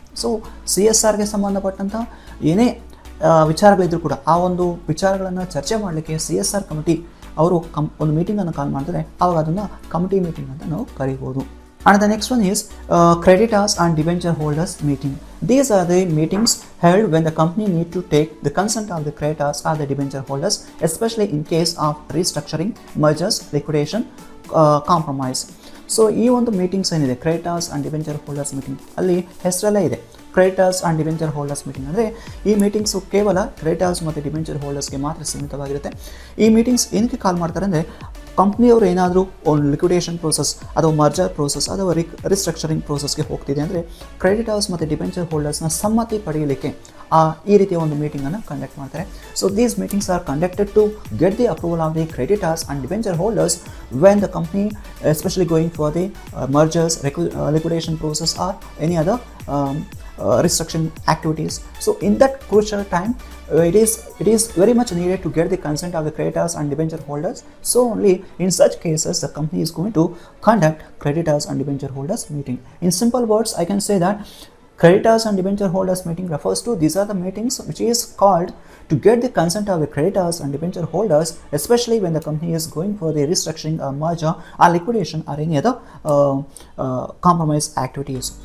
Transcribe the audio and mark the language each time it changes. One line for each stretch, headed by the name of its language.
Kannada: So CSR ಗೆ ಸಂಬಂಧಪಟ್ಟಂತ ಏನೇ ವಿಚಾರಗಳಿದ್ರು ಕೂಡ ಆ ಒಂದು ವಿಚಾರಗಳನ್ನು ಚರ್ಚೆ ಮಾಡಲಿಕ್ಕೆ CSR ಕಮಿಟಿ ಅವರು ಒಂದು ಮೀಟಿಂಗನ್ನು ಕಾಲ್ ಮಾಡ್ತಾರೆ. ಆವಾಗ ಅದನ್ನು ಕಮಿಟಿ ಮೀಟಿಂಗ್ ಅಂತ ನಾವು ಕರೀಬೋದು.
English: And the next one is creditors and debenture holders meeting. These are the meetings held when the company need to take the consent of the creditors or the debenture holders, especially in case of restructuring, mergers, liquidation, compromise.
Kannada: So ಈ ಒಂದು meetings ಏನಿದೆ creditors and debenture holders meeting, ಅಲ್ಲಿ ಹೆಸರಲ್ಲೇ ಇದೆ creditors and debenture holders meeting. ಅಂದರೆ ಈ meetings ಕೇವಲ creditors ಮತ್ತು ಡಿಬೆಂಚರ್ ಹೋಲ್ಡರ್ಸ್ಗೆ ಮಾತ್ರ ಸೀಮಿತವಾಗಿರುತ್ತೆ. ಈ ಮೀಟಿಂಗ್ಸ್ ಏನಕ್ಕೆ ಕಾಲ್ ಮಾಡ್ತಾರೆ ಅಂದರೆ ಕಂಪ್ನಿಯವರು ಏನಾದರೂ ಒಂದು ಲಿಕ್ವಿಡೇಷನ್ ಪ್ರೋಸೆಸ್ ಅಥವಾ ಮರ್ಜರ್ ಪ್ರೋಸೆಸ್ ಅಥವಾ ರಿಸ್ಟ್ರಕ್ಚರಿಂಗ್ ಪ್ರೋಸೆಸ್ಗೆ ಹೋಗ್ತಿದೆ ಅಂದರೆ ಕ್ರೆಡಿಟರ್ಸ್ ಮತ್ತು ಡಿಬೆಂಚರ್ ಹೋಲ್ಡರ್ಸ್ನ ಸಮ್ಮತಿ ಪಡೆಯಲಿಕ್ಕೆ ಈ ರೀತಿಯ ಒಂದು ಮೀಟಿಂಗನ್ನು ಕಂಡಕ್ಟ್ ಮಾಡ್ತಾರೆ.
English: So these meetings are conducted to get the approval of the creditors and debenture holders when the company especially going for the mergers, liquidation process or any other restructuring activities. So in that crucial time, it is very much needed to get the consent of the creditors and debenture holders. So only in such cases the company is going to conduct creditors and debenture holders meeting. In simple words, I can say that creditors and debenture holders meeting refers to these are the meetings which is called to get the consent of the creditors and debenture holders, especially when the company is going for the restructuring or merger or liquidation or any other compromise activities.